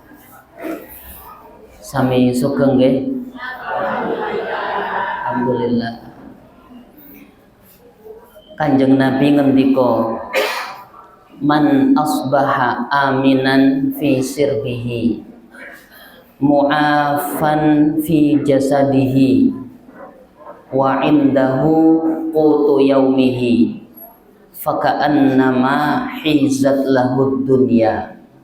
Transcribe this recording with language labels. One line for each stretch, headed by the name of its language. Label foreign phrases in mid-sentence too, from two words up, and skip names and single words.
Javanese: Sami sugeng nggih? Alhamdulillah. Kanjeng Nabi ngendika,
Arabic: من أصبح آمنا في سربه معافى في جسده وعنده قوت يومه فكأنما حيزت له الدنيا.